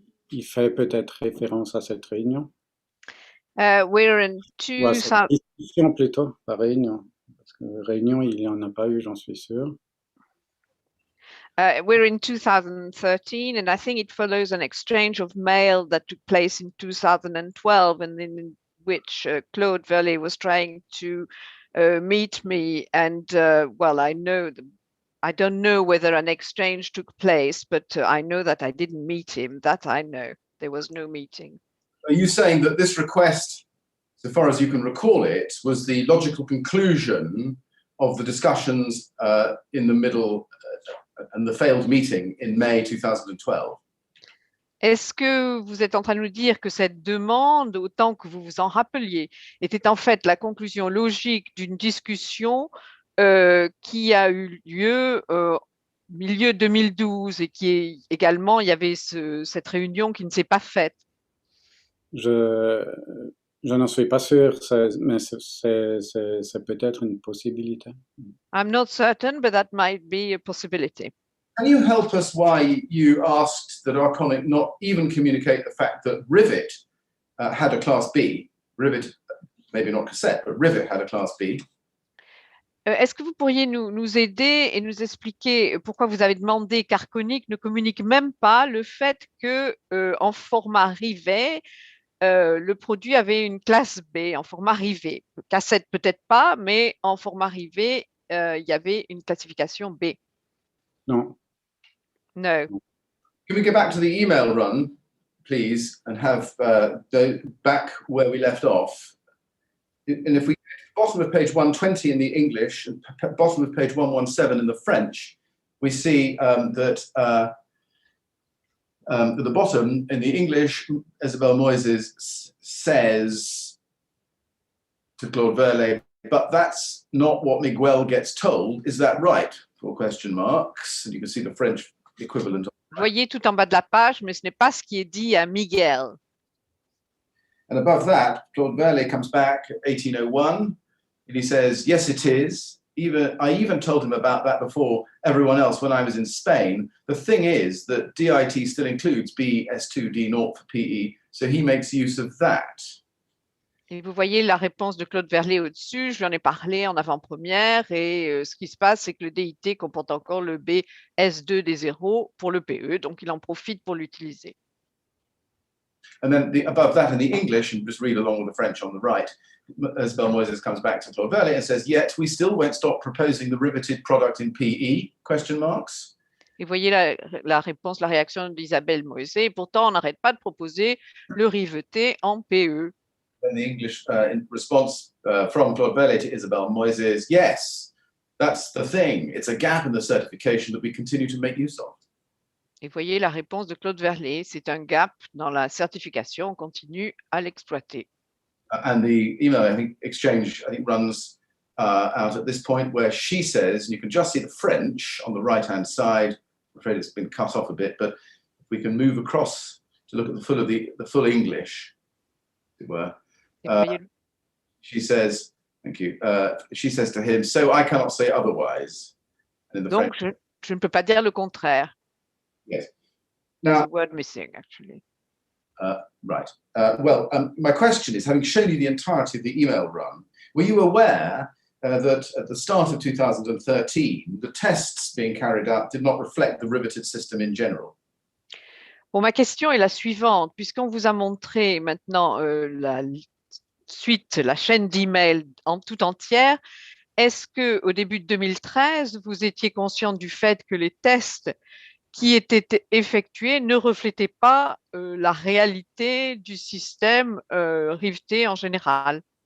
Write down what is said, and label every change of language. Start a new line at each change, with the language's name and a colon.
French: Il fait peut-être référence à cette réunion.
English: We're in
French: Ou à cette
English: 2000.
French: discussion plutôt, pas réunion. Parce que réunion, il n'y en a pas eu, j'en suis sûr.
English: We're in 2013, and I think it follows an exchange of mail that took place in 2012, and in which Claude Verlet was trying to meet me. And well, I don't know whether an exchange took place, but I know that I didn't meet him. That I know. There was no meeting. Are you saying that this request, so far as you can recall it, was the logical conclusion of the discussions in the middle and the failed meeting in May 2012?
French: Est-ce que vous êtes en train de nous dire que cette demande, autant que vous vous en rappeliez, était en fait la conclusion logique d'une discussion qui a eu lieu milieu 2012 et qui est également, il y avait cette réunion qui ne s'est pas faite? Je n'en suis pas sûr, mais c'est peut-être une possibilité.
English: I'm not certain, but that might be a possibility. Can you help us why you asked that Arconic not even communicate the fact that Rivet had a Class B? Rivet, maybe not cassette, but Rivet had a Class B.
French: Est-ce que vous pourriez nous aider et nous expliquer pourquoi vous avez demandé qu'Arconic ne communique même pas le fait que en format rivet, le produit avait une classe B en format rivet. Cassette peut-être pas, mais en format rivet, il y avait une classification B. Non.
English: No. Can we go back to the email run, please, and have back where we left off? And if we go to the bottom of page 120 in the English and bottom of page 117 in the French, we see that at the bottom in the English, Isabelle Moises says to Claude Verlet, but that's not what Miguel gets told. Is that right? For question marks. And you can see the French equivalent.
French: Vous voyez tout en bas de la page, mais ce n'est pas ce qui est dit à Miguel.
English: And above that, Claude Verlet comes back, 1801, and he says, yes, it is. I even told him about that before everyone else when I was in Spain. The thing is that DIT still includes BS2D0 for PE, so he makes use of that.
French: Et vous voyez la réponse de Claude Verlet au-dessus, je lui en ai parlé en avant-première, et ce qui se passe, c'est que le DIT comporte encore le BS2D0 pour le PE, donc il en profite pour l'utiliser.
English: And then above that in the English, and just read along with the French on the right, Isabelle Moises comes back to Claude Verlet and says, yet we still won't stop proposing the riveted product in PE, question marks.
French: Et vous voyez la réponse, la réaction d'Isabelle Moises, et pourtant on n'arrête pas de proposer le riveté en PE.
English: And the English in response from Claude Verlet to Isabelle Moises, yes, that's the thing. It's a gap in the certification that we continue to make use of.
French: Et vous voyez la réponse de Claude Verlet, c'est un gap dans la certification, on continue à l'exploiter.
English: And the email, I think, exchange, I think, runs out at this point where she says, and you can just see the French on the right-hand side. I'm afraid it's been cut off a bit, but if we can move across to look at the full English, as it were. She says, thank you. She says to him, so I cannot say otherwise. And in the
French: Donc,
English: French,
French: je ne peux pas dire le contraire.
English: yes. There's Now, a word missing, actually. Right. Well, my question is, having shown you the entirety of the email run, were you aware that at the start of 2013, the tests being carried out did not reflect the riveted system in general?
French: Bon, ma question est la suivante. Puisqu'on vous a montré maintenant la suite, la chaîne d'emails en tout entière, est-ce qu'au début de 2013, vous étiez consciente du fait que les tests qui étaient effectués ne reflétaient pas la réalité du système riveté en général?